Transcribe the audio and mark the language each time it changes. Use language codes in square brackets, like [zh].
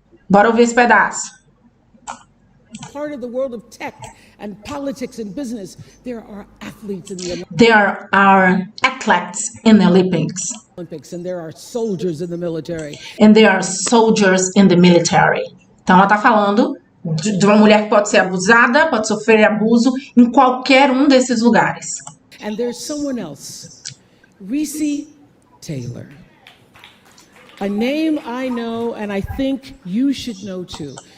[pt] Bora ouvir esse pedaço. [en] Part of the world of tech and politics and business. There are athletes in the Olympics. There are athletes in the Olympics. And there are soldiers in the military. And there are soldiers in the military. [pt] Então ela tá falando de uma mulher que pode ser abusada, pode sofrer abuso em qualquer um desses lugares. [en] And there's someone else, Reese Taylor. A name I know and I think you should know too.